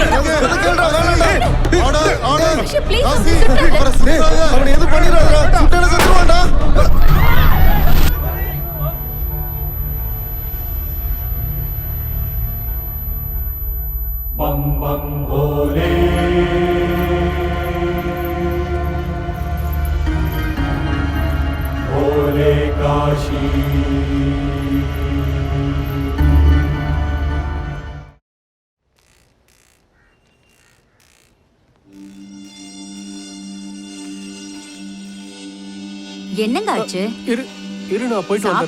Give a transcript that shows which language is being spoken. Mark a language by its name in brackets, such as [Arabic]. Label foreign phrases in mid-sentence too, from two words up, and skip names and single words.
[Tamil] சொல்றது கேளுடா. வேண்டாம். ஆர்டர், ஆர்டர். காஷி, please, காசி, சுட்டாத. டேய், அவனை எது பண்ணிராதடா. சுட்டேன செத்துவான்டா. [Hindi] बम बम भोले भोले काशी [Tamil] என்னங்க ஆச்சு? இரு இரு, நான் போயிட்டு வந்துடுறேன்.